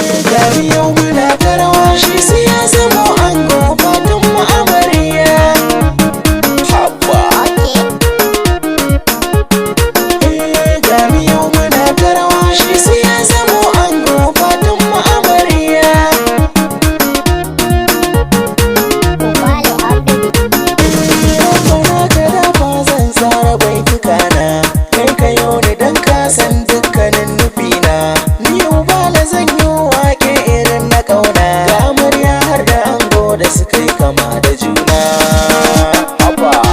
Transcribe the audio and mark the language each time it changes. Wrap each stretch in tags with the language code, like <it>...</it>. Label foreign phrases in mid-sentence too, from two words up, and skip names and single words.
<ha>Gari yau muna ta rawa, shi sai ya zamo ango, fatan mu amarya. Haba. Okay. Eh, gari yau muna ta rawa, shi sai ya zamo ango, fatan mu amarya.</ha> <en>Ubale on the beat.</en> <ha>Yau na ka dafa zan tsara baituka na, kai ka yo ni dan ka san dukkanin nufina. Ni Ubale zan yi waƙe irin na ƙauna. Ga amarya har da ango da suka yi kama da juna. Haba.</ha>